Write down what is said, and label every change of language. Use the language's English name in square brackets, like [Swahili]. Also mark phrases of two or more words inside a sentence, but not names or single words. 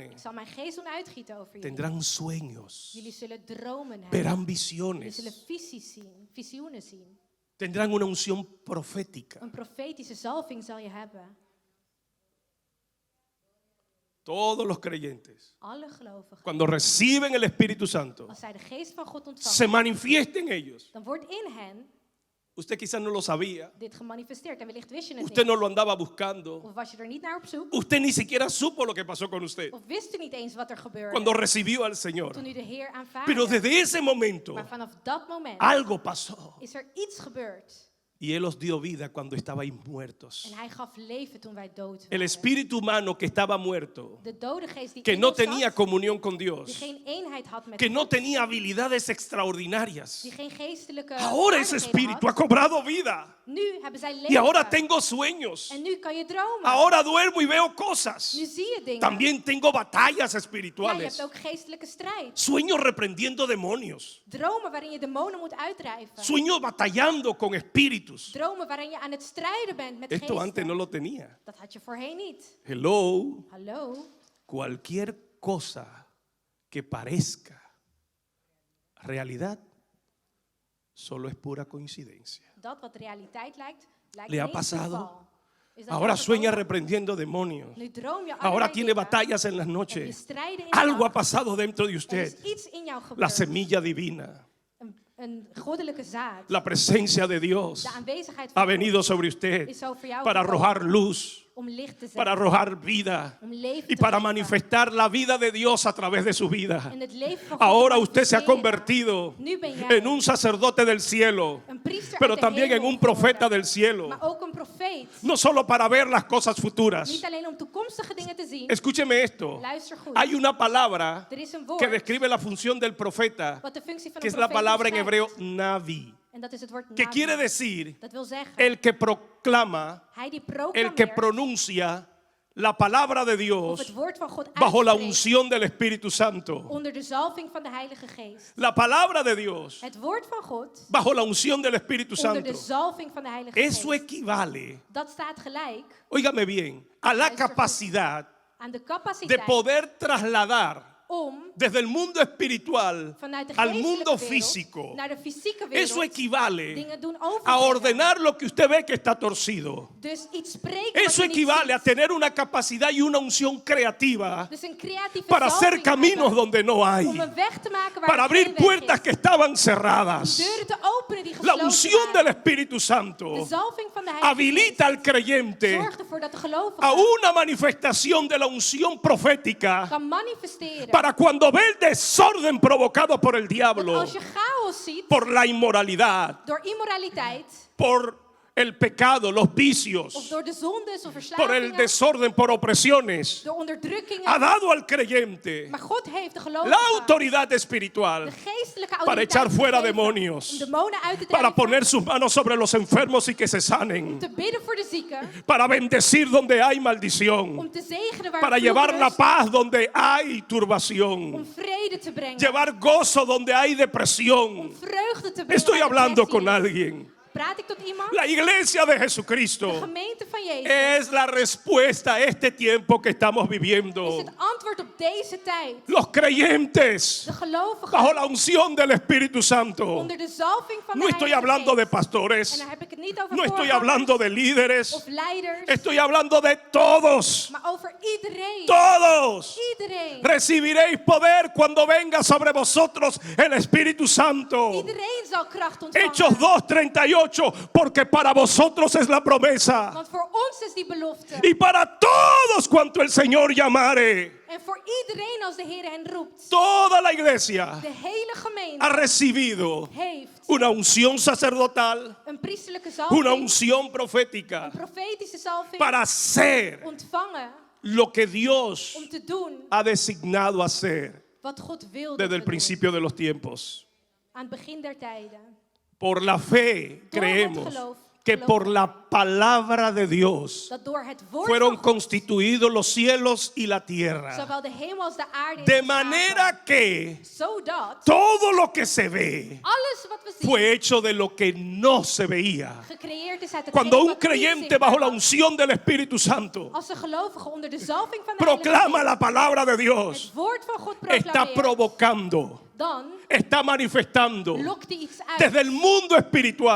[Dutch] Ik zal mijn geest doen uitgieten over jullie. [Spanish] Tendrán sueños, [Dutch] Jullie zullen dromen hebben. [Spanish] verán [Dutch] Jullie [Spanish] visiones, [Dutch] zullen visies zien, visioenen zien. [Spanish] tendrán una unción profética. [Dutch] Een profetische zalving zal je hebben. [Spanish] Todos los creyentes, [Dutch] Alle gelovigen. [Spanish] cuando reciben el Espíritu Santo, [Dutch] Als zij de geest van God [Spanish] se [Dutch] ontvangen, [Spanish] manifiesta en ellos. [Dutch] dan wordt in hen [Spanish] Usted quizás no lo sabía, [Dutch] dit gemanifesteerd. En wellicht wist je het [Spanish] usted [Dutch] niet. [Spanish] no lo andaba buscando, [Dutch] Of was je er niet naar op zoek. [Spanish] usted ni siquiera supo lo que pasó con usted [Dutch] Of wist u niet eens wat er gebeurde. [Spanish] cuando recibió al Señor. [Dutch] Toen u de Heer [Spanish] Pero [Dutch] aanvaarde. [Spanish] desde ese momento [Dutch] Maar vanaf dat moment [Spanish] algo pasó [Dutch] is er iets gebeurd. [Spanish] y Él os dio vida cuando estabais muertos. [Dutch] En hij gaf leven toen wij dood [Spanish] El [Dutch] waren. [Spanish] espíritu humano que estaba muerto, [Dutch] De dode geest die [Spanish] que [Dutch] in [Spanish] no [Dutch] ons [Spanish] tenía [Dutch] zat, [Spanish] comunión con [Dutch] die [Spanish] Dios, [Dutch] geen eenheid had met [Spanish] que no [Dutch] God, [Spanish] tenía habilidades extraordinarias. [Dutch] die geen geestelijke [Spanish] Ahora ese [Dutch] vaardigheden [Spanish] espíritu [Dutch] had. [Spanish] ha cobrado vida. [Dutch] Nu hebben zij leven. [Spanish] Y ahora tengo sueños. [Dutch] En nu kan je dromen. [Spanish] Ahora duermo y veo cosas. [Dutch] Nu zie je dingen. [Spanish] También tengo batallas [Dutch] Ja, je hebt [Spanish] espirituales. [Dutch] ook geestelijke strijd. [Spanish] Sueños reprendiendo demonios. [Dutch] Dromen waarin je demonen moet uitdrijven. [Spanish] Sueños batallando con espíritus. [Dutch] Dromen waarin je aan het strijden bent met [Spanish] Esto antes no [Dutch] geesten. [Spanish] lo tenía. [Dutch] Dat had je voorheen niet. Hello. Hallo? [Spanish] Cualquier cosa que parezca realidad solo es pura coincidencia. [Dutch] Dat wat realiteit lijkt [Spanish] Le ha [Dutch] ineens [Spanish] pasado? [Dutch] toeval. Is dat [Spanish] Ahora [Dutch] jou [Spanish] sueña [Dutch] overkomen? [Spanish] reprendiendo demonios. [Dutch] Nu droom je [Spanish] Ahora [Dutch] allerlei [Spanish] tiene [Dutch] dingen. [Spanish] batallas en las [Dutch] Heb je [Spanish] noches. [Dutch] strijden in de [Spanish] Algo ha [Dutch] nacht. [Spanish] pasado dentro de [Dutch] Er [Spanish] usted. [Dutch] is iets in jou [Spanish] La [Dutch] gebeurd. [Spanish] semilla divina, [Dutch] Een goddelijke zaad. [Spanish] la presencia de Dios [Dutch] De aanwezigheid [Spanish] ha [Dutch] van God [Spanish] venido sobre usted [Dutch] is over jou [Spanish] para [Dutch] gekomen [Spanish] arrojar luz, [Dutch] om licht te zetten. [Spanish] para arrojar vida [Dutch] Om leven [Spanish] y [Dutch] te [Spanish] para [Dutch] geven. [Spanish] manifestar la vida de Dios a través de su vida. [Dutch] En het leven van God [Spanish] Ahora [Dutch] te [Spanish] usted se ha [Dutch] manifesteren. [Spanish] convertido [Dutch] Nu ben jij [Spanish] en un sacerdote del cielo, [Dutch] een priester [Spanish] pero [Dutch] uit de [Spanish] también en [Dutch] hemel [Spanish] un profeta [Dutch] geworden. [Spanish] del cielo. [Dutch] Maar ook een profeet. [Spanish] No solo para ver las cosas futuras. [Dutch] Niet alleen om toekomstige dingen te zien. [Spanish] Escúcheme esto. [Dutch] Luister goed. [Spanish] Hay una palabra [Dutch] Er is een woord [Spanish] que describe la función del profeta, [Dutch] wat de functie van [Spanish] que [Dutch] een [Spanish] es la [Dutch] profeet [Spanish] palabra en [Dutch] beschrijft. [Spanish] hebreo navi, [Dutch] En dat is het woord [Spanish] que [Dutch] nabi. [Spanish] quiere decir [Dutch] Dat wil zeggen, [Spanish] el que proclama, [Dutch] hij die [Spanish] el que [Dutch] proclameert [Spanish] pronuncia la palabra de [Dutch] of [Spanish] Dios [Dutch] het woord van God [Spanish] bajo la [Dutch] uitspreekt [Spanish] unción del Espíritu Santo. [Dutch] onder de zalving van de Heilige Geest. [Spanish] La palabra de Dios [Dutch] Het woord van God [Spanish] bajo la unción del Espíritu [Dutch] onder de [Spanish] Santo. [Dutch] zalving van de Heilige [Spanish] Eso [Dutch] Geest. [Spanish] equivale, [Dutch] Dat staat gelijk [Spanish] óigame bien, a la [Dutch] Luister goed. [Spanish] capacidad [Dutch] aan de [Spanish] de [Dutch] capaciteit [Spanish] poder trasladar [Dutch] om [Spanish] desde el mundo espiritual [Dutch] vanuit de [Spanish] al [Dutch] geestelijke [Spanish] mundo [Dutch] wereld [Spanish] físico. [Dutch] naar de fysieke wereld Eso equivale dingen doen [Spanish] a [Dutch] overbrengen. [Spanish] ordenar lo que usted ve que está torcido. [Dutch] Dus iets spreken wat Eso je niet [Spanish] equivale a [Dutch] ziet. [Spanish] tener una capacidad y una unción creativa [Dutch] Dus een creatieve [Spanish] para hacer [Dutch] zalving [Spanish] caminos [Dutch] hebben [Spanish] donde no hay, [Dutch] om een weg te maken waar [Spanish] para [Dutch] er [Spanish] abrir [Dutch] geen weg [Spanish] puertas [Dutch] is. [Spanish] que estaban cerradas. [Dutch] Deuren te openen die [Spanish] La [Dutch] gesloten [Spanish] unción del [Dutch] waren. [Spanish] Espíritu [Dutch] De [Spanish] Santo [Dutch] zalving van de Heilige [Spanish] habilita al [Dutch] Geest [Spanish] creyente [Dutch] zorgt ervoor dat de gelovige [Spanish] a una manifestación de la unción profética [Dutch] kan manifesteren. [Spanish] para cuando ve el desorden provocado por el [Dutch] Dat [Spanish] diablo, [Dutch] als je chaos ziet [Spanish] por la inmoralidad, [Dutch] door immoraliteit [Spanish] por el pecado, los [Dutch] of [Spanish] vicios, [Dutch] door de zondes of [Spanish] por el [Dutch] verslavingen, [Spanish] desorden, por opresiones, [Dutch] door onderdrukkingen. [Spanish] ha dado al creyente [Dutch] Maar God heeft de gelovige [Spanish] la autoridad espiritual [Dutch] de geestelijke [Spanish] para [Dutch] autoriteit [Spanish] echar fuera [Dutch] gegeven [Spanish] demonios, [Dutch] om demonen uit te [Spanish] para [Dutch] drijven, [Spanish] poner sus manos sobre los enfermos y que se sanen, [Dutch] te bidden voor de zieken, [Spanish] para bendecir donde hay maldición, [Dutch] om te zegenen waar [Spanish] para [Dutch] vloek [Spanish] llevar la [Dutch] rust, [Spanish] paz donde hay [Dutch] om [Spanish] turbación, [Dutch] vrede te brengen, [Spanish] llevar gozo donde hay [Dutch] om [Spanish] depresión. [Dutch] vreugde te brengen. [Spanish] Estoy [Dutch] waar [Spanish] hablando [Dutch] depressie [Spanish] con [Dutch] is. [Spanish] alguien. [Dutch] Praat ik tot iemand? [Spanish] La iglesia de [Dutch] De [Spanish] Jesucristo [Dutch] gemeente van Jezus [Spanish] es la respuesta a este tiempo que estamos [Dutch] is [Spanish] viviendo. [Dutch] het antwoord op deze tijd. [Spanish] Los creyentes [Dutch] De gelovigen [Spanish] bajo la unción del Espíritu Santo. [Dutch] onder de zalving van [Spanish] No [Dutch] de [Spanish] estoy [Dutch] Heilige [Spanish] hablando de [Dutch] Geest. [Spanish] pastores, [Dutch] En dan heb ik het niet over [Spanish] no estoy [Dutch] voorgangers [Spanish] hablando de líderes, [Dutch] of leiders, [Spanish] estoy hablando de todos. [Dutch] maar over iedereen. [Spanish] Todos [Dutch] Iedereen. [Spanish] recibiréis poder cuando venga sobre vosotros el Espíritu Santo. [Dutch] Iedereen zal kracht ontvangen. [Spanish] Hechos 2:38, porque para vosotros es la promesa. [Dutch] Want voor ons is die belofte. [Spanish] Y para todos cuanto el Señor llamare. [Dutch] En voor iedereen als de Heer hen roept. [Spanish] Toda la iglesia [Dutch] De hele gemeente [Spanish] ha recibido [Dutch] heeft [Spanish] una unción sacerdotal, [Dutch] een priesterlijke [Spanish] una [Dutch] zalving, [Spanish] unción profética [Dutch] een profetische zalving [Spanish] para hacer [Dutch] ontvangen [Spanish] lo que Dios [Dutch] om te doen [Spanish] ha designado hacer [Dutch] wat God wil dat [Spanish] desde [Dutch] we [Spanish] el [Dutch] doen. [Spanish] principio de los tiempos. [Dutch] Aan het begin der tijden. [Spanish] Por la fe [Dutch] Door [Spanish] creemos [Dutch] het geloof [Spanish] que por la palabra de Dios [Dutch] dat door het woord [Spanish] fueron [Dutch] van God [Spanish] constituidos los cielos y la tierra. [Dutch] zowel de hemel als de aarde is [Spanish] De [Dutch] geschapen, [Spanish] manera que [Dutch] zodat [Spanish] todo lo que se ve [Dutch] alles wat we zien [Spanish] fue hecho de lo que no se veía. [Dutch] gecreëerd is uit het [Spanish] Cuando un creyente bajo la unción del Espíritu Santo [Dutch] als een gelovige onder de zalving van de [Spanish] proclama [Dutch] Heilige [Spanish] la palabra de [Dutch] Geest [Spanish] Dios, [Dutch] het woord van God [Spanish] está [Dutch] proclameert, [Spanish] provocando, [Dutch] dan [Spanish] está manifestando [Dutch] lokt hij iets uit [Spanish] desde el mundo espiritual,